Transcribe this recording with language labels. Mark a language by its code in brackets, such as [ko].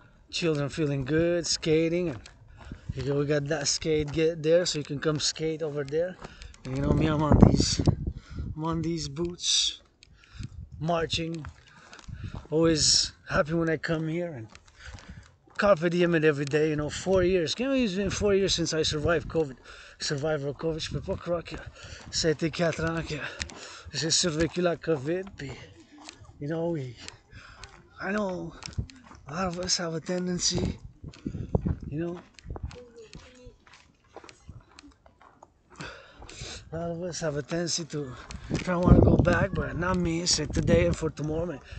[en] Children feeling good, skating, and we got that skate get there, so you can come skate over there. And, you know me, I'm on these boots, marching. Always happy when I come here, and carpe diem it every day. You know, 4 years. Can't believe it's been 4 years since I survived COVID. Survivor COVID, [fr] je peux pas croire que ça a été 4 ans que j'ai survécu la COVID. [en] Puis, you know, I know a lot of us have a tendency, you know, a lot of us have a tendency to try want to go back, but not me, c'est today and for tomorrow.